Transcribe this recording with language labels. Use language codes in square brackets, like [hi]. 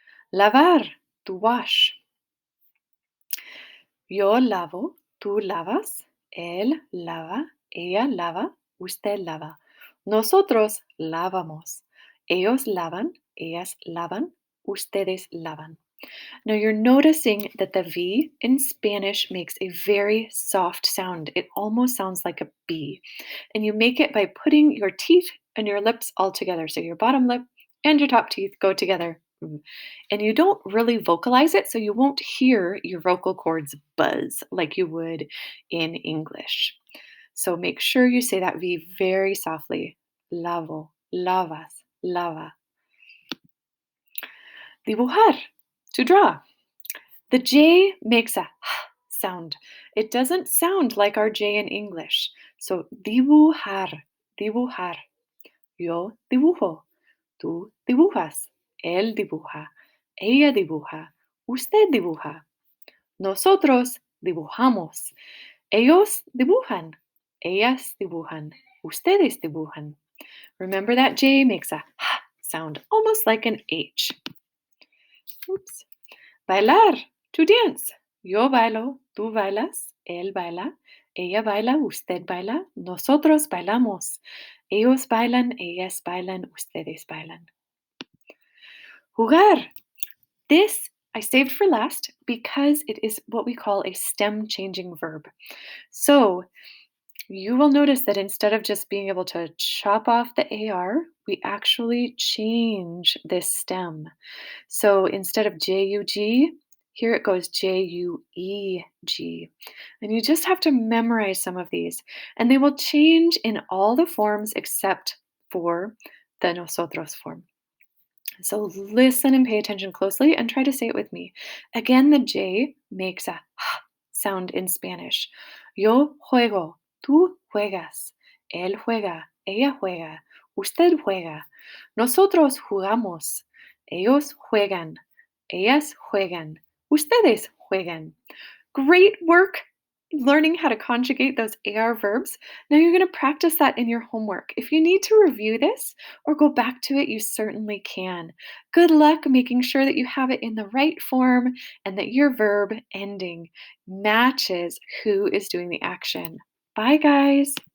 [en] Lavar, to wash. [es] Yo lavo, tú lavas, él lava, ella lava, usted lava. Nosotros lavamos. Ellos lavan, Ellas lavan, ustedes lavan. [en] Now you're noticing that the V in Spanish makes a very soft sound. It almost sounds like a B. And you make it by putting your teeth and your lips all together. So your bottom lip and your top teeth go together. And you don't really vocalize it, so you won't hear your vocal cords buzz like you would in English. So make sure you say that V very softly. [es] Lavo, lavas, lava. [en] Dibujar, to draw. The J makes a h sound. It doesn't sound like our J in English. [es] So dibujar, dibujar. Yo dibujo, tú dibujas, él dibuja, ella dibuja, usted dibuja. Nosotros dibujamos. Ellos dibujan, ellas dibujan, ustedes dibujan. [en] Remember that J makes a h sound, almost like an H. Oops. Bailar, to dance. [es] Yo bailo, tú bailas, él baila, ella baila, usted baila, nosotros bailamos. Ellos bailan, ellas bailan, ustedes bailan. Jugar. [en] This I saved for last because it is what we call a stem changing verb. So you will notice that instead of just being able to chop off the AR, we actually change this stem. So instead of JUG, here it goes JUEG. And you just have to memorize some of these. And they will change in all the forms except for the nosotros form. So listen and pay attention closely and try to say it with me. Again, the J makes a h sound in Spanish. [es] Yo juego, tú juegas, él juega, ella juega, usted juega, nosotros jugamos, ellos juegan, ellas juegan, ustedes juegan. [en] Great work learning how to conjugate those AR verbs. Now you're going to practice that in your homework. If you need to review this or go back to it, you certainly can. Good luck making sure that you have it in the right form and that your verb ending matches who is doing the action. Bye, guys.